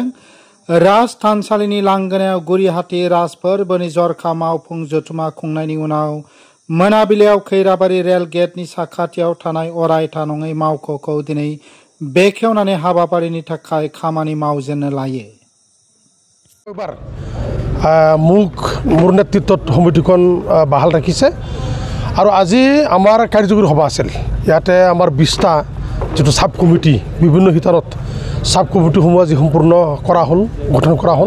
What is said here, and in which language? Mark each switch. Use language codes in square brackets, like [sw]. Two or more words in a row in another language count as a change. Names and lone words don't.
[brx] राज थानसालिनि लांगोनायाव गुरिहाटी राज फोरबोनि जरखा मावफुं जथुमा खुंनायनि उनाव मोनाबिलियाव खैराबारि रेल गेटनि साखाथियाव थानाय अरायथा नङै मावख'खौ दिनै बेखेवनानै हाबाफारिनि थाखाय खामानि मावजेननो लायो। [as] এবাৰ মোৰ নেতৃত্বত সমিতিখন বাহাল ৰাখিছে আৰু আজি আমাৰ কাৰ্যকৰী সভা আছিল। ইয়াতে আমাৰ 20টা যেটো [en] sub committee [as] বিভিন্ন হিতাৰত সাব কমিটিসমূহ আজি সম্পূৰ্ণ কৰা হ'ল, গঠন কৰা হ'ল।